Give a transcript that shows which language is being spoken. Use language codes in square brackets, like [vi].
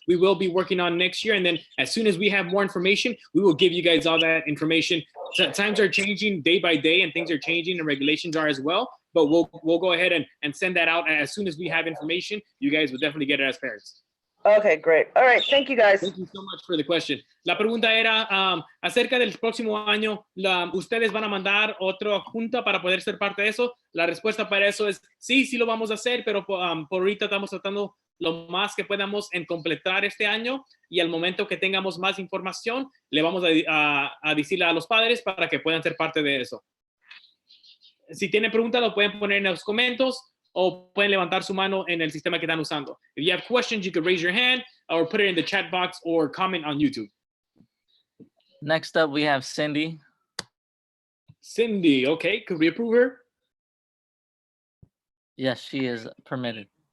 [en] We will be working on next year, and then as soon as we have more information, we will give you guys all that information. So times are changing day by day, and things are changing, and regulations are as well. But we'll go ahead and send that out as soon as we have information. You guys will definitely get it as parents. Okay, great. All right, thank you guys. Thank you so much for the question. [es] La pregunta era acerca del próximo año, ¿ustedes van a mandar otra junta para poder ser parte de eso? La respuesta para eso es sí lo vamos a hacer, pero por ahorita estamos tratando lo más que podamos en completar este año, y al momento que tengamos más información, le vamos a decirle a los padres para que puedan ser parte de eso. Si tienen preguntas, lo pueden poner en los comentarios o pueden levantar su mano en el sistema que están usando. [en] If you have questions, you could raise your hand or put it in the chat box or comment on YouTube. Next up, we have Cindy. Cindy, okay, could we approve her? Yes, she is permitted.